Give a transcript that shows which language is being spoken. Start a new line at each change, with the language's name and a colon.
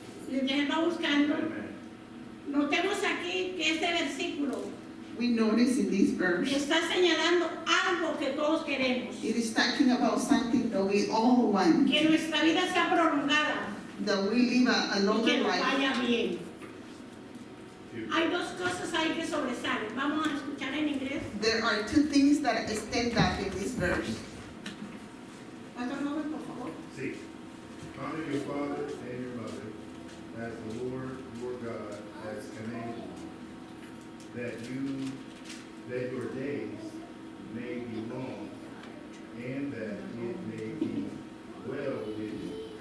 Spanish: Mientras él va buscando, notemos aquí que este versículo
English: We notice in this verse,
Spanish: está señalando algo que todos queremos,
English: it is talking about something that we all want,
Spanish: que nuestra vida sea prolongada
English: that we live a
Spanish: y que
English: longer
Spanish: nos
English: life.
Spanish: vaya bien. Hay dos cosas ahí que sobresalen. Vamos a escuchar en inglés.
English: There are two things that stand out in this verse.
Spanish: Pastor Robert, por favor.
English: See, honor your father and your mother, as the Lord your God has commanded you, that your days may be long, and that it may be well with you.